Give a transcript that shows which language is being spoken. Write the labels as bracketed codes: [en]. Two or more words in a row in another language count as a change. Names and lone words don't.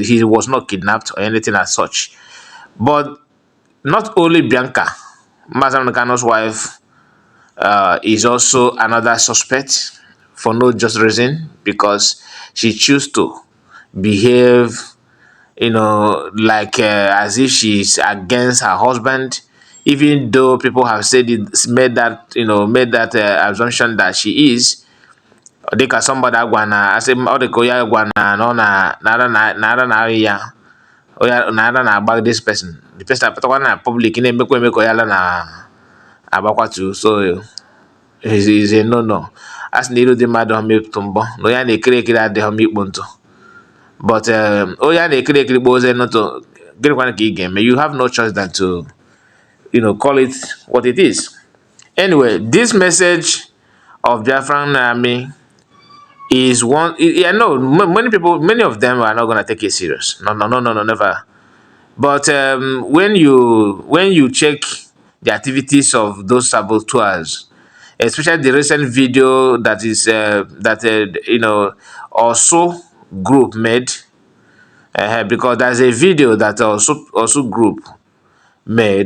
[en] He was not kidnapped or anything as such. But not only Bianca, Mazam Nakano's wife, is also another suspect for no just reason because she chose to behave, like as if she's against her husband, even though people have said it, made that assumption that she is. [ig] Dịka somebody agwa na asị ọ dịka onye agwa na ọ na-ara na-agba [en] this person, the person [ig] apụtakwa na public na-emekwa eme ka ya na-agbakwatu. [en] So is a no. [ig] As na ilu dị mmadụ ọma ịtụ mbọ na onye a na-ekiri ekiri adịghị ọma ikpu ntụ. But onye a na-ekiri ekiri kpoo oze ntụ, gịnịkwana ka ị ga-eme? [en] You have no choice than to call it what it is. Anyway, this message of Biafran army is one. Yeah, no, many of them are not gonna take it serious. No, never. But when you check the activities of those saboteurs, especially the recent video that is also group made, because there's a video that also group made.